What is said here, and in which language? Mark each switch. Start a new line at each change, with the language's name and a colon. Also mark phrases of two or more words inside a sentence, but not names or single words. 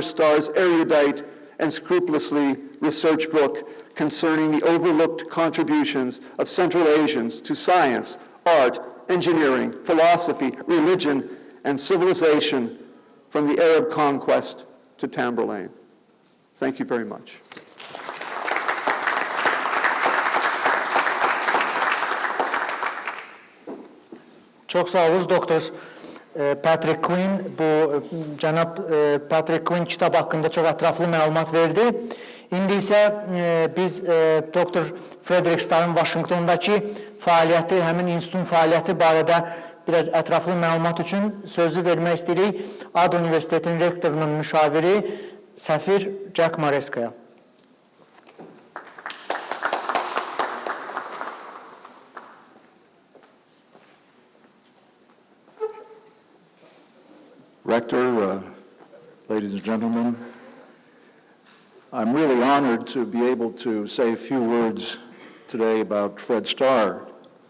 English: Starr's erudite and scrupulously researched book concerning the overlooked contributions of Central Asians to science, art, engineering, philosophy, religion, and civilization from the Arab Conquest to Tamerlane. Thank you very much.
Azerbaijani: Çok sağ olun Doktor Patrick Quinn. Bu cənab Patrick Quinn kitab haqqında çox ətraflı məlumat verdi. İndi isə biz Doktor Frederick Starr'ın Vaşinqtondakı fəaliyyəti, həmin institutun fəaliyyəti barədə biraz ətraflı məlumat üçün sözü vermək istəyirik ADA Universitetinin rektorunun müşaviri Səfir Jack Mareskaya.
English: Rector, ladies and gentlemen, I'm really honored to be able to say a few words today about Fred Starr